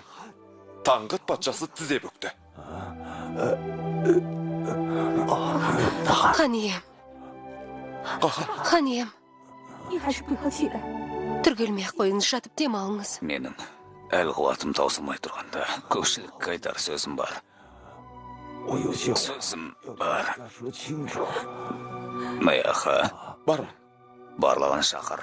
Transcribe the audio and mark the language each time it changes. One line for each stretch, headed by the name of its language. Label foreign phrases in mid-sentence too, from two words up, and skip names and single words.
Kazakh: Таңғыт патшасы тізе бүкті. Хан ием. Хан ием. Түргелмей-ақ қойыңыз, жатып демалыңыз. Менің әл қуатым таусылмай тұрғанда көпшілікке айтар сөзім бар.
Chinese: 我有些话
Kazakh: Сөзім
Chinese: 要对
Kazakh: бар.
Chinese: 大家说清楚。
Kazakh: Маяха, Бармын. барлығын шақыр.